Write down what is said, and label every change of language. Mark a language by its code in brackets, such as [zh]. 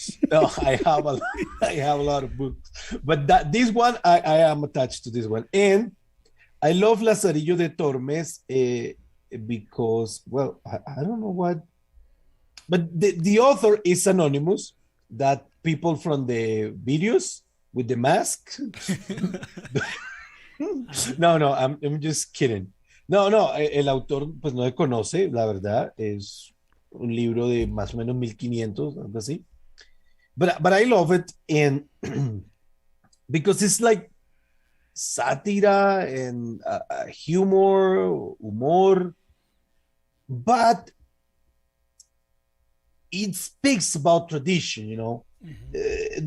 [en] No, I have a lot of books, but this one I am attached to this one, and I love Lazarillo de Tormes because, well, I don't know what, but the author is anonymous. That people from the videos with the mask. No, I'm just kidding. [es] No, el autor pues no se conoce, la verdad, es un libro de más o menos 1500, algo así. [en] But I love it, and because it's like satire and humor, but it speaks about tradition, Mm-hmm.